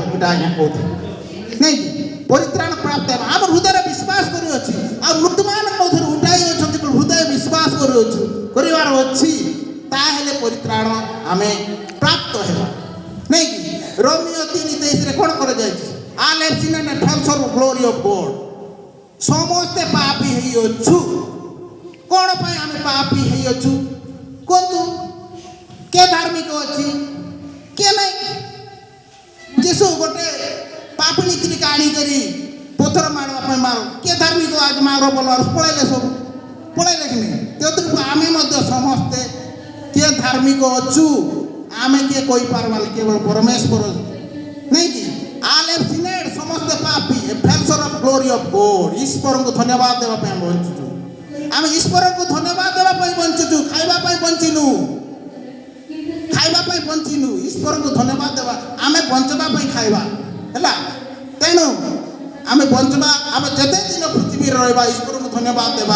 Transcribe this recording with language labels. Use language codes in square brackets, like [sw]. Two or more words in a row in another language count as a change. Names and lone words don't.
[or] ଏଇଟା ଆଜ୍ଞା କହୁଥିଲେ ନାଇଁ କି? ପରିତ୍ରାଣ ପ୍ରାପ୍ତ ହେବ। ଆମ ହୃଦୟରେ ବିଶ୍ୱାସ କରୁଅଛି ଆଉ ମୃତ୍ୟୁମାନଙ୍କ ମଧ୍ୟରୁ ଉଠାଇ ଅଛନ୍ତି ହୃଦୟ ବିଶ୍ୱାସ କରୁଅଛୁ କରିବାର ଅଛି, ତାହେଲେ ପରିତ୍ରାଣ ଆମେ ପ୍ରାପ୍ତ ହେବା ନାଇଁ କି? ରୋମିଓ 3:23ରେ କ'ଣ କରାଯାଇଛି? [en] all have sinned and fall short of glory of God। [or] ସମସ୍ତେ ପାପୀ ହେଇଅଛୁ। କ'ଣ ପାଇଁ ଆମେ ପାପୀ ହେଇଅଛୁ କୁହନ୍ତୁ? କିଏ ଧାର୍ମିକ ଅଛି? କିଏ ନାହିଁ? ଯୀଶୁ ଗୋଟେ ପାପିଣୀ ସ୍ତ୍ରୀକି ଆଣିକରି ପଥର ମାରିବା ପାଇଁ ମାର, କିଏ ଧାର୍ମିକ ଆଜି ମାର ବୋଲ ପଳେଇଲେ, ସବୁ ପଳେଇଲେ କି ନାହିଁ? ତେଣୁ ଆମେ ମଧ୍ୟ ସମସ୍ତେ କିଏ ଧାର୍ମିକ ଅଛୁ ଆମେ କିଏ କହିପାରିବାନି, କେବଳ ପରମେଶ୍ୱର ନାଇଁ କି? [en] all have sinned, [or] ସମସ୍ତେ ପାପୀ, [en] fell short of glory of God। [or] ଈଶ୍ୱରଙ୍କୁ ଧନ୍ୟବାଦ ଦେବା ପାଇଁ ବଞ୍ଚୁଛୁ। ଆମେ ଈଶ୍ୱରଙ୍କୁ ଧନ୍ୟବାଦ ଦେବା ପାଇଁ ବଞ୍ଚୁଛୁ, ଖାଇବା ପାଇଁ ବଞ୍ଚିନୁ। ଖାଇବା ପାଇଁ ବଞ୍ଚିନୁ, ଈଶ୍ୱରଙ୍କୁ ଧନ୍ୟବାଦ ଦେବା। ଆମେ ବଞ୍ଚିବା ପାଇଁ ଖାଇବା ହେଲା। ତେଣୁ ଆମେ ବଞ୍ଚିବା, ଆମେ ଯେତେ ଦିନ ପୃଥିବୀରେ ରହିବା ଈଶ୍ୱରଙ୍କୁ ଧନ୍ୟବାଦ ଦେବା।